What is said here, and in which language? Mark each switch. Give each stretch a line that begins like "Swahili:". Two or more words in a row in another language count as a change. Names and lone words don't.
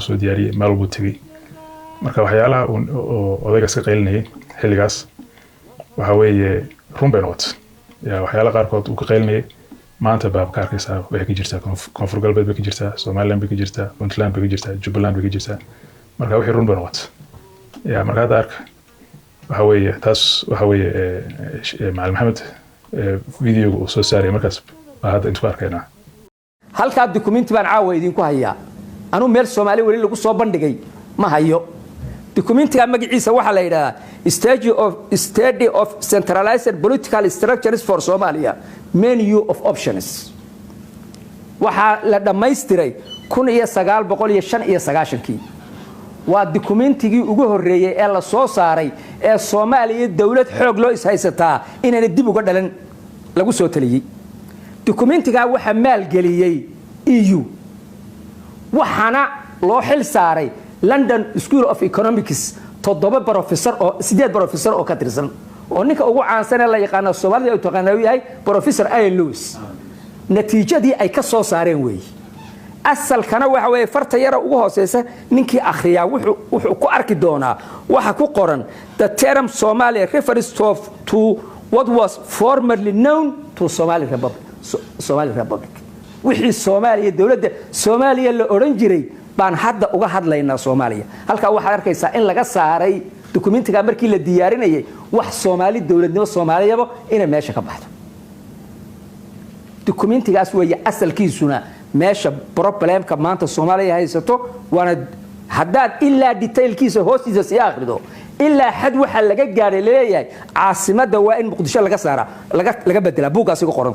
Somali: soo diyaariyay meel buu tagay marka waxyaalaha oo odayga iska qaylinayay xilligaas waxa weeye run bay noqotay ya waxyaalaha qaarkood uu ka qaylinayay maanta baab ka arkaysaa way ka jirtaa koonfur galbeed bay ka jirtaa Soomaaliland bay ka jirtaa Puntland bay ka jirtaa Jubaland bay ka jirtaa marka wixii run bay noqotay ya marka hada arka waxa weeye taas waxa weeye macallin maxamed video uu soo saaray markaas baa hadda inta arkayna halka document baan caawa idin ku hayaa anu meel Soomaali wali lagu soo bandhigay ma hayo documentiga magaciisa waxa la yiraahdaa
English: study of centralized political structures for Somalia menu of options
Somali: waxa la dhameystiray 1995 waa documentigii ugu horeeyay ee la soo saaray ee Soomaaliya dawlad xoog loo ishaysataa inay dib uga dhalan lagu soo taliyay documentiga waxa maal galiyay EU waxana loo xil saaray London School of Economics 7 professor oo ka tirsan oo ninka ugu caansan ee la yaqaan Soomaaliya oo taqaanay yahay Professor Ian Lewis natiijadii ay ka soo saareen way asalkana waxa way farta yara ugu hooseysa ninkii akhriya wuxuu ku arki doonaa waxa ku qoran
English: the term Somalia refers to what was formerly known to Somali Republic
Somali: wixii Soomaaliya dawladda Soomaaliya la oran jiray baan hadda uga hadlaynaa Soomaaliya halka waxa arkaysaa in laga saaray documentiga markii la diyaarinayay wax Soomaali dawladnimo Soomaaliyaba inay meesha ka baxdo documentigaas way asalkiisuna meesha problemka maanta Soomaaliya haysato waana haddaad ilaa detailkiisa hoostiisa si akhrido ilaa xad waxa laga gaaray leeyahay caasimada waa in Muqdisho laga saara laga bedela buugaas ku qoran